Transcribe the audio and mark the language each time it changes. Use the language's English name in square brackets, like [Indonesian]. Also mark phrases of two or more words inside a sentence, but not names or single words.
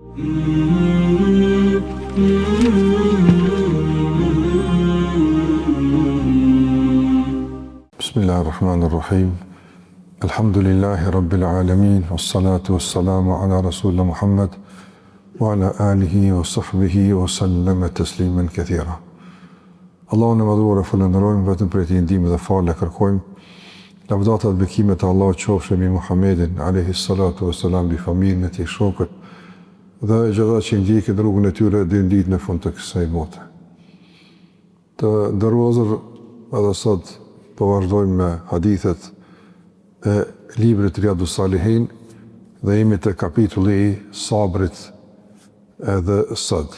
[Arabic] بسم الله الرحمن الرحيم. الحمد لله رب العالمين والصلاة والسلام على رسول الله محمد وعلى آله وصحبه وسلم تسليما كثيرا. [Albanian] Allahun e madhuar e falenderojmë, vetëm për ti ndihmë dhe falë kërkojmë. Lavdata dhe bekimet e Allahut qofshin mbi Muhammedin [Arabic] عليه الصلاة والسلام, [Albanian] mbi familjen e tij, shokët dhe gjithë ata që ndjekin rrugën e tyre deri në ditën e fundit të kësaj bote. Të nderuar, edhe sot po vazhdojmë me hadithet e librit Riyadus Salihin dhe jemi te kapitulli i sabrit edhe sot.